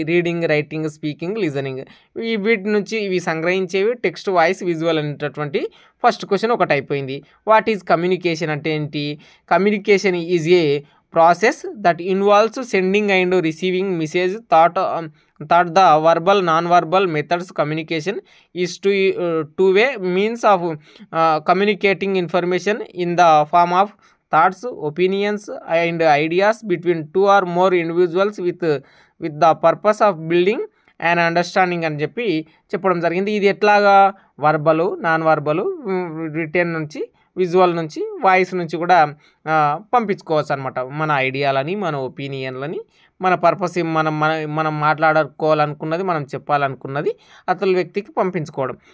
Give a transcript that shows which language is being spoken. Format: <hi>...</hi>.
<te>Reading, writing, speaking, listening. వీటి నుంచి ఇవి సంగ్రహించేవి టెక్స్ట్, వాయిస్, విజువల్ అనేటటువంటి ఫస్ట్ క్వశ్చన్ ఒకటి అయిపోయింది.</te> <en>what is communication</en> <te>అంటే ఏంటి?</te> <en>Communication is a process that involves sending and receiving message thought the verbal non-verbal methods. Communication is two-way means of communicating information in the form of thoughts, opinions and ideas between two or more individuals with the purpose of building an understanding</en> <te>అని చెప్పడం జరిగింది. ఇది ఎట్లాగా? వర్బలు, non వర్బలు, return నుంచి, visual నుంచి, voice నుంచి కూడా పంపించుకోవచ్చు అనమాట. మన ఐడియాలని, మన ఒపీనియన్లని, మన పర్పస్, మనం మాట్లాడుకోవాలనుకున్నది, మనం చెప్పాలనుకున్నది అతని వ్యక్తికి పంపించుకోవడం.</te>